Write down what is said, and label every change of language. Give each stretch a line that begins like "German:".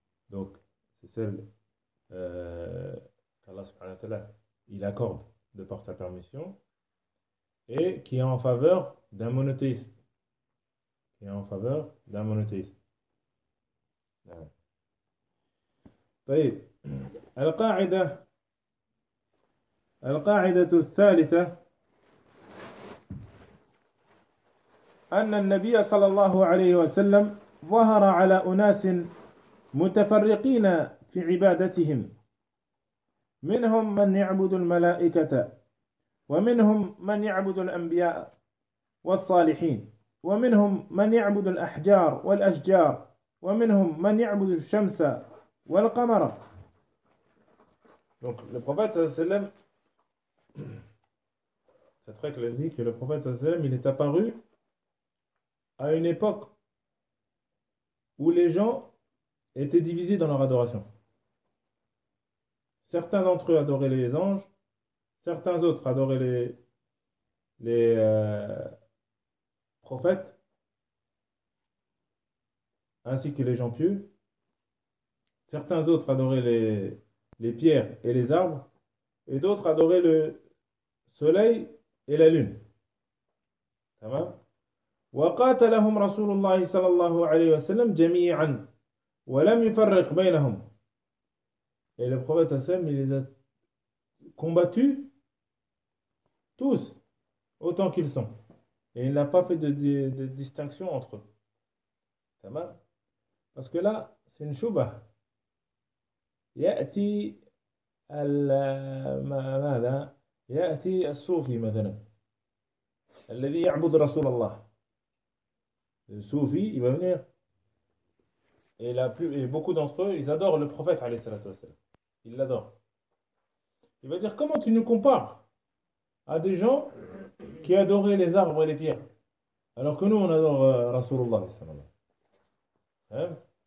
French: Donc, c'est celle qu'Allah subhanahu wa ta'ala, il accorde de par sa permission et qui est en faveur d'un monothéiste. Qui est en faveur d'un monothéiste.
Arabic: طيب القاعدة الثالثة أن النبي صلى الله عليه وسلم ظهر على أناس متفرقين في عبادتهم، منهم من يعبد الملائكة ومنهم من يعبد الأنبياء والصالحين ومنهم من يعبد الأحجار والأشجار ومنهم من يعبد الشمس والقمر.
French: Donc le prophète sallam, cette règle dit que le prophète sallam, il est apparu à une époque où les gens étaient divisés dans leur adoration. Certains d'entre eux adoraient les anges, certains autres adoraient les prophètes. Ainsi que les gens pieux. Certains autres adoraient les pierres et les arbres, et d'autres adoraient le soleil et la lune. Ça va?
Arabic: وقاتلهم رسول الله صلى الله عليه وسلم جميعا ولم يفرق بينهم.
French: Et le prophète Hassan, il les a combattus tous, autant qu'ils sont. Et il n'a pas fait de distinction entre eux. Ça va? Parce que là, c'est une chouba.
Arabic: يأتي ماذا؟ يأتي الصوفي مثلا الذي يعبد رسول الله.
French: Le soufi, il va venir. Et beaucoup d'entre eux, ils adorent le prophète, alayhi salatu wassalam. Ils l'adorent. Il va dire, comment tu nous compares à des gens qui adoraient les arbres et les pierres, alors que nous, on adore Rasulullah, hein?